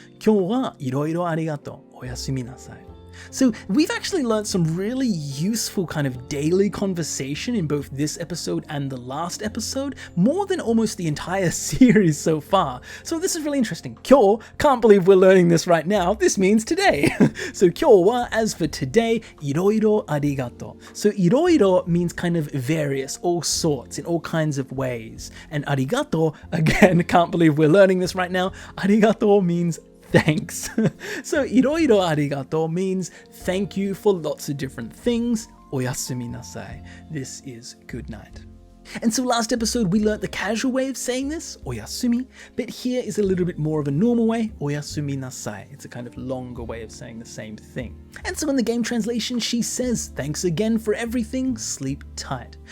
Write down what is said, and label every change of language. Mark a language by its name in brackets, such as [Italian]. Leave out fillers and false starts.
[Japanese] 今日はいろいろありがとう。おやすみなさい。 [English] So we've actually learned some really useful kind of daily conversation in both this episode and the last episode, more than almost the entire series so far. So this is really interesting. 今日, can't believe we're learning this right now. This means today. So 今日は, as for today, [Japanese] いろいろありがとう. [English] So いろいろ means kind of various, all sorts, in all kinds of ways. And ありがとう, again, can't believe we're learning this right now. ありがとう means thanks. So [Japanese] いろいろありがとう [English] means thank you for lots of different things. [Japanese] おやすみなさい. [English] This is good night. And so last episode we learnt the casual way of saying this, oyasumi, but here is a little bit more of a normal way, [Japanese] oyasumi nasai. [English] It's a kind of longer way of saying the same thing. And so in the game translation she says, thanks again for everything, sleep tight.